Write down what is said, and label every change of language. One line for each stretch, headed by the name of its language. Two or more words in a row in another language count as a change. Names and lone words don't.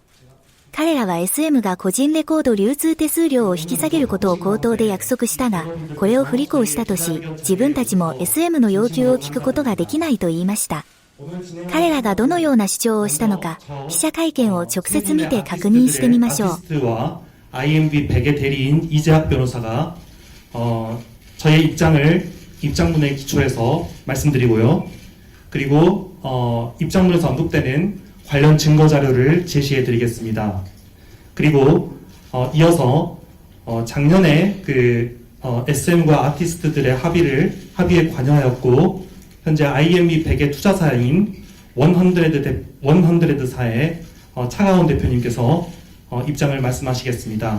Japanese: 彼らは SM が個人レコード流通手数料を引き下げることを口頭で約束したが、これを不履行したとし、自分たちも SM の要求を聞くことができないと言いました。彼らがどのような主張をしたのか、記者会見を直接見て確認してみましょう。
Korean: IMB 베개 대리인 이재학 변호사가 저의 입장문에 기초해서 말씀드리고요. 그리고 입장문에서 언급되는 관련 증거 자료를 제시해 드리겠습니다. 그리고 이어서 작년에 SM과 아티스트들의 합의에 관여하였고 현재 IMB 베개 투자사인 100사의 차가운 대표님께서 입장을 말씀하시겠습니다.